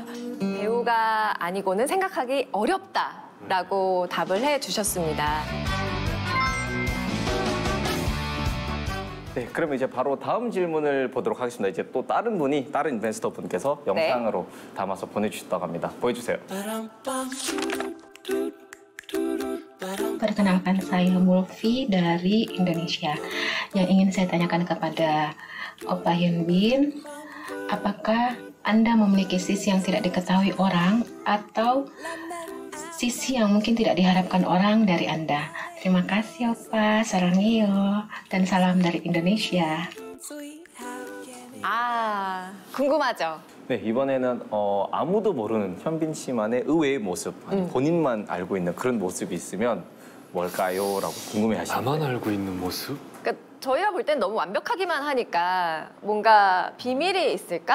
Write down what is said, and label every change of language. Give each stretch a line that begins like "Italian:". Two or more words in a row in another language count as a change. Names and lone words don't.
Korean: 배우가 아니고는 생각하기 어렵다라고 답을 해주셨습니다. 네, 그러면 이제 바로 다음 질문을 보도록 하겠습니다. 이제 또 다른 인베스터 분께서 영상으로 담아서 보내주셨다고 합니다. 보여주세요.
Indonesian: Perkenalkan saya Mulfi dari Indonesia. Yang ingin saya tanyakan kepada Opa Hyunbin, apakah Anda memiliki sisi yang tidak diketahui orang atau sisi yang mungkin tidak diharapkan orang dari Anda? Terima kasih Opa, sarangheyo, dan salam dari Indonesia.
Korean: 아, 궁금하죠? 네, 이번에는 아무도 모르는 현빈 씨만의 의외의 모습, 아니, 본인만 알고 있는 그런 모습이 있으면 뭘까요? 라고 궁금해하시는 나만 알고 있는 모습? 그러니까 저희가 볼 땐 너무 완벽하기만 하니까 뭔가 비밀이 있을까?